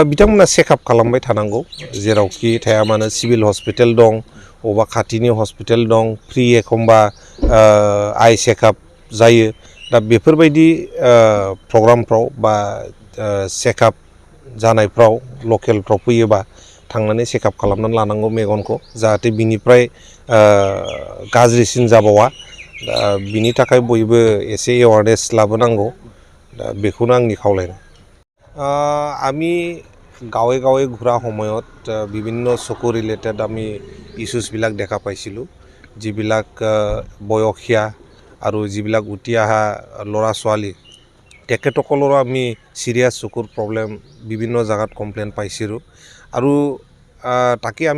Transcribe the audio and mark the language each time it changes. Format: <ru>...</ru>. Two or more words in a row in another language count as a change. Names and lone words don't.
<brx>बिथांमोना चेकआप खालामबाय थानांगौ जेरावखि थाया मानो</brx> <en>civil hospital</en> <brx>दं अबा खाथिनि हस्पिटाल दं फ्रि एखमबा</brx> <en>eye checkup</en> <brx>जायो दा बेफोरबायदि प्रग्रामफ्राव बा चेकआप जानायफ्राव लकेलफ्राव फैयोबा थांनानै चेकआप खालामनानै लानांगौ मेगनखौ जाहाथे बिनिफ्राय गाज्रिसिन जाबावा दा बिनि थाखाय बयबो एसे एवारनेस लाबोनांगौ दा बेखौनो आंनि खावलायनाय।</brx> <as>আমি গাঁৱে গাঁৱে ঘূৰা সময়ত বিভিন্ন চকু ৰিলেটেড আমি ইছ্যুজবিলাক দেখা পাইছিলোঁ যিবিলাক বয়সীয়া আৰু যিবিলাক উঠি অহা ল'ৰা ছোৱালী তেখেতসকলৰো আমি চিৰিয়াছ চকুৰ প্ৰব্লেম বিভিন্ন জাগাত কমপ্লেইন পাইছিলোঁ আৰু তাকে আমি</as>